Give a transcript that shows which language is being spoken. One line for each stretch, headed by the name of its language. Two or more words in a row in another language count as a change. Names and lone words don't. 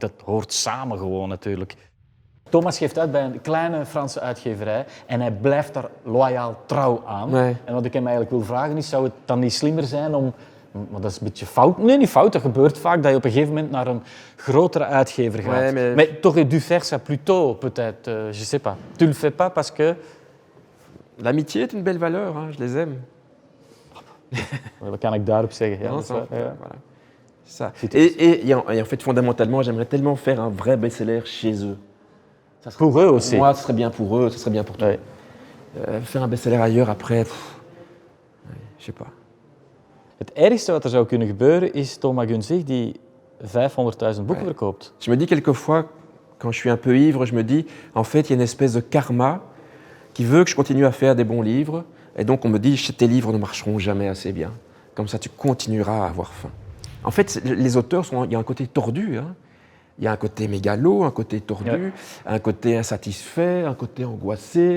Dutch: Dat hoort samen gewoon natuurlijk. Thomas geeft uit bij een kleine Franse uitgeverij en hij blijft daar loyaal trouw aan. Nee. En wat ik hem eigenlijk wil vragen is, zou het dan niet slimmer zijn om Maar dat is een beetje fout. Nee, niet fout. Dat gebeurt vaak, dat je op een gegeven moment naar een grotere uitgever gaat.
French: Ouais, mais tu aurais dû faire ça plus tôt, peut-être. Je sais pas. Tu le fais pas parce que... L'amitié est une belle valeur, hein, je les aime.
Dutch: Wat kan ik daarop zeggen? Ja,
French: Non,
Dutch: dat is waar, ja.
French: voilà. Ça. Et en fait, fondamentalement, j'aimerais tellement faire un vrai best-seller chez eux. Ça serait, Pour eux aussi. Moi, ce serait bien pour eux, ce serait bien pour toi. Ouais. Faire un best-seller ailleurs après, je sais pas.
Dutch: Het ergste wat er zou kunnen gebeuren is Thomas Gunzig die 500.000 boeken verkoopt.
French: Je me dis quelquefois, quand je suis un peu ivre, je me dis, en fait, il y a une espèce de karma qui veut que je continue à faire des bons livres. Et donc, on me dit, tes livres ne marcheront jamais assez bien. Comme ça, tu continueras à avoir faim. En fait, les auteurs, il y a un côté tordu. Hein. Il y a un côté mégalo, un côté tordu, un côté insatisfait, un côté angoissé.